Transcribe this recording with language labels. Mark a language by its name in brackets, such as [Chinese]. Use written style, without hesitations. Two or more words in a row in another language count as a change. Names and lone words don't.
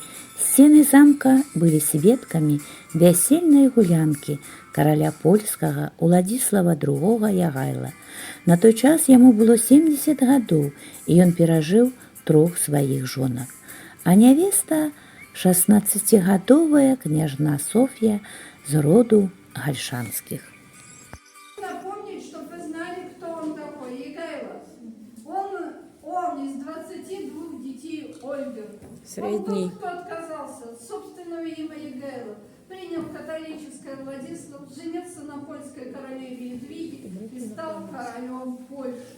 [Belarusian] сцены замка былі сведкамі вясельнай гулянкі караля польскага Уладзіслава II Ягайла. На той час яму было 70 гадоў, і ён перажыў 3 сваіх жонак. А нявеста 16гадовая княжна Соф'я з роду Гальшанскіх. [Russian] Напомнить, чтобы вы знали, кто он такой, Егайло. Он из 22 детей Ольги. Средний. Он тот, кто отказался от собственного имени Егайло, принял католическое Владислав, женился на польской королеве Едвиге и стал королем Польши.